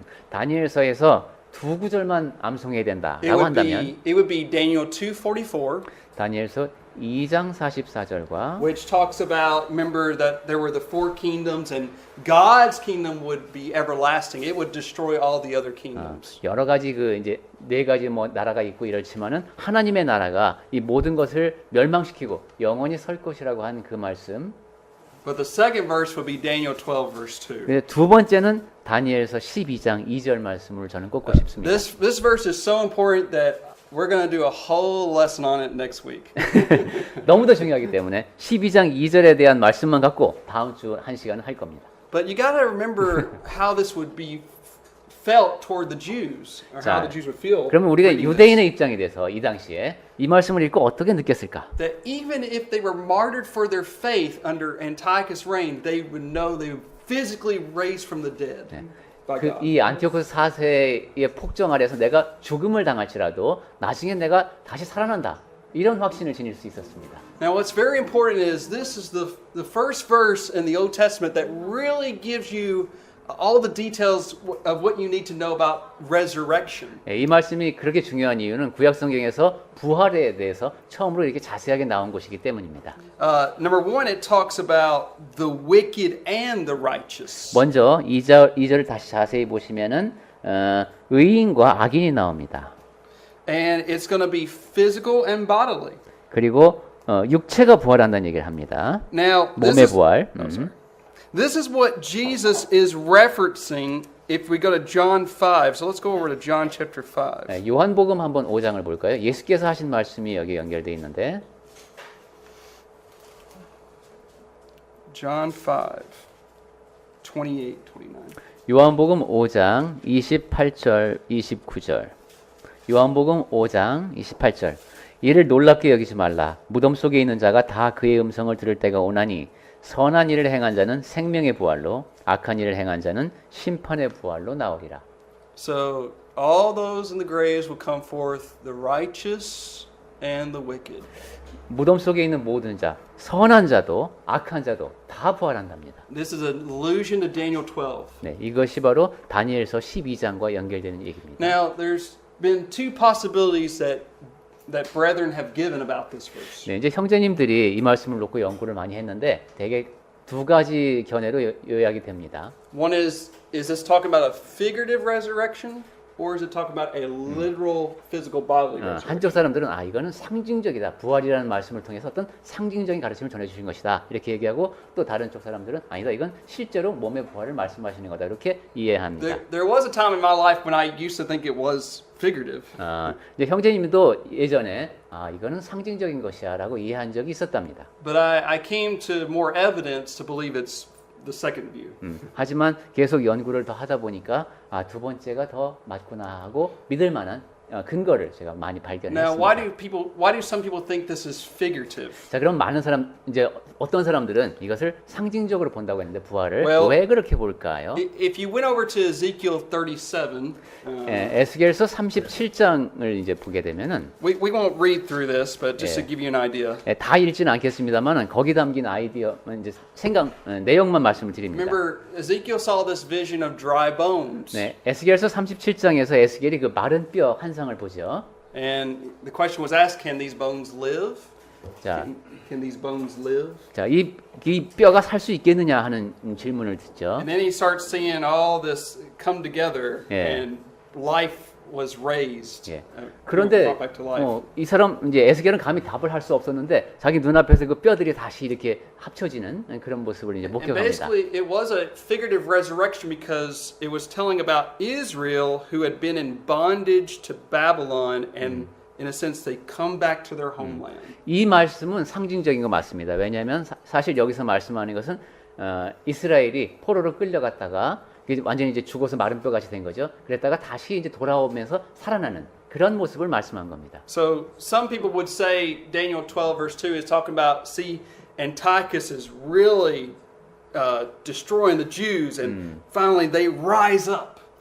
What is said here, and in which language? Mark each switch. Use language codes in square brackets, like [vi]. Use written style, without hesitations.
[ko] 다니엘서에서 두 구절만 암송해야 된다라고 한다면 [en] it would be Daniel 2:44, [ko] 다니엘서 2장 44절과 [en] which talks about, remember that there were the four kingdoms and God's kingdom would be everlasting. It would destroy all the other kingdoms. [ko] 여러 가지 그 이제 네 가지 뭐 나라가 있고 이렇지만은 하나님의 나라가 이 모든 것을 멸망시키고 영원히 설 것이라고 한 그 말씀. [en] But the second verse would be Daniel 12 verse 2. [ko] 근데 두 번째는 다니엘서 12장 2절 말씀을 저는 꼽고 싶습니다. [en] This verse is so important that we're going to do a whole lesson on it next week. [ko] 너무도 중요하기 때문에 12장 2절에 대한 말씀만 갖고 다음 주 1시간을 할 겁니다. [en] But you got to remember how this would be felt toward the Jews, or how [ko] 자, [en] the Jews would feel. [ko] 그러면 우리가 [en] reading this. [ko] 유대인의 입장에 대해서 이 당시에 이 말씀을 읽고 어떻게 느꼈을까? [en] That even if they were martyred for their faith under Antiochus' reign, they would know they were physically raised from the dead by God. [ko] 이 안티오코스 4세의 폭정 아래서 내가 죽음을 당할지라도 나중에 내가 다시 살아난다. 이런 확신을 지닐 수 있었습니다. [en] Now, what's very important is this is the first verse in the Old Testament that really gives you all the details of what you need to know about resurrection. [ko] 이 말씀이 그렇게 중요한 이유는 구약 성경에서 부활에 대해서 처음으로 이렇게 자세하게 나온 것이기 때문입니다. [en] Number one, it talks about the wicked and the righteous. [ko] 먼저 2절을 다시 자세히 보시면은 의인과 악인이 나옵니다. [en] And it's going to be physical and bodily. [ko] 그리고 육체가 부활한다는 얘기를 합니다. [en] Now, [ko] 몸의 부활. [en] this is what Jesus is referencing if we go to John 5. So let's go over to John chapter 5. [ko] 요한복음 한번 5장을 볼까요? 예수께서 하신 말씀이 여기 연결되어 있는데 [en] John 5, 28, 29. [ko] 요한복음 5장 28절 29절 요한복음 5장 28절 이를 놀랍게 여기지 말라 무덤 속에 있는 자가 다 그의 음성을 들을 때가 오나니 선한 일을 행한 자는 생명의 부활로 악한 일을 행한 자는 심판의 부활로 나오리라. [en] So all those in the graves will come forth, the righteous and the wicked. [ko] 무덤 속에 있는 모든 자, 선한 자도 악한 자도 다 부활한답니다. [en] This is an allusion to Daniel 12. [ko] 네, 이것이 바로 다니엘서 12장과 연결되는 얘기입니다. [en] Now, there's been two possibilities that brethren have given about this verse. [ko] 네, 이제 형제님들이 이 말씀을 놓고 연구를 많이 했는데 대개 두 가지 견해로 요약이 됩니다. [en] One is this talking about a figurative resurrection, or is it talking about a literal, physical, bodily resurrection? [ko] 한쪽 사람들은 이거는 상징적이다. 부활이라는 말씀을 통해서 어떤 상징적인 가르침을 전해주신 것이다. 이렇게 얘기하고 또 다른 쪽 사람들은 아니다. 이건 실제로 몸의 부활을 말씀하시는 거다. 이렇게 이해합니다. [en] There was a time in my life when I used to think it was figurative. [ko] 이제 형제님도 예전에 이거는 상징적인 것이야라고 이해한 적이 있었답니다. [en] But I came to more evidence to believe it's the second view. [ko] 하지만 계속 연구를 더 하다 보니까 두 번째가 더 맞구나 하고 믿을 만한 근거를 제가 많이 [en] Now, [ko] 발견했습니다. [en] why do some people think this is figurative? [ko] 자, 그럼 많은 사람 이제 어떤 사람들은 이것을 상징적으로 본다고 했는데 부활을 [en] Well, [ko] 왜 그렇게 볼까요? [en] If you went over to Ezekiel 37, [ko] 에스겔서 37장을 이제 보게 되면은 [en] we won't read through this, but just to give you an idea. [ko] 다 읽지는 않겠습니다만은 거기 담긴 아이디어 이제 내용만 말씀을 드립니다. [en] Remember, Ezekiel saw this vision of dry bones. [ko] 네, 에스겔서 37장에서 에스겔이 그 마른 뼈 환상을 보죠. [en] And the question was asked, can these bones live? [ko] 자, [en] Can these bones live? [ko] 자, 이 뼈가 살 수 있겠느냐 하는 질문을 듣죠. [en] And then he starts seeing all this come together, Yeah. and life was raised. [ko] 예. [en] Brought [ko] 그런데 [en] back to life. [ko] 이 사람 이제 에스겔은 감히 답을 할 수 없었는데 자기 눈앞에서 그 뼈들이 다시 이렇게 합쳐지는 그런 모습을 이제 [en] And [ko] 목격합니다. [en] basically, it was a figurative resurrection because it was telling about Israel who had been in bondage to Babylon, and in a sense, they come back to their homeland. [ko] 이 말씀은 상징적인 거 맞습니다. 왜냐하면 사실 여기서 말씀하는 것은 이스라엘이 포로로 끌려갔다가 완전히 이제 죽어서 마른 뼈 같이 된 거죠. 그랬다가 다시 이제 돌아오면서 살아나는 그런 모습을 말씀한 겁니다. [en] So some people would say Daniel 12 verse 2 is talking about, see, Antiochus is really destroying the Jews, and finally they rise up